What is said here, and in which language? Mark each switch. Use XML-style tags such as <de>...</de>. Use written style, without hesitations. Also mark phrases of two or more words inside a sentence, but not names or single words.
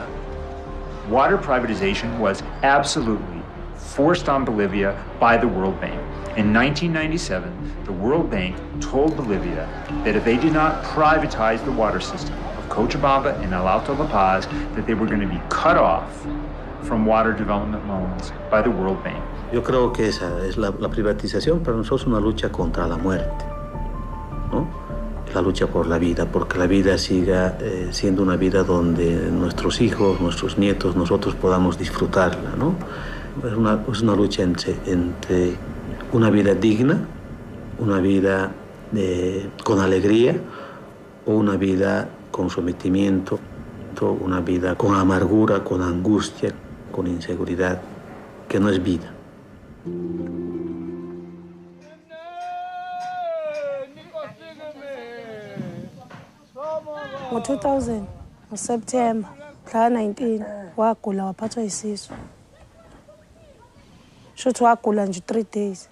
<en>Water privatization was absolutely forced on Bolivia by the World Bank. In 1997, the World Bank told Bolivia that if they did not privatize the water system of Cochabamba and El Alto La Paz, that they were going to be cut off from water development loans by the World Bank.</en> <es>Yo creo que esa es la privatización para nosotros una lucha contra la muerte, ¿no? La lucha por la vida, porque la vida siga siendo una vida donde nuestros hijos, nuestros nietos, nosotros podamos disfrutarla, ¿no? Es una lucha entre una vida digna, una vida con alegría o una vida con sometimiento, una vida con amargura, con angustia, con inseguridad, que no es vida.</es> <zu>Ngo-2000 ngoSeptember mhla 19 wagula waphathwa yisisu. Shothi wagula nje 3 days.</zu>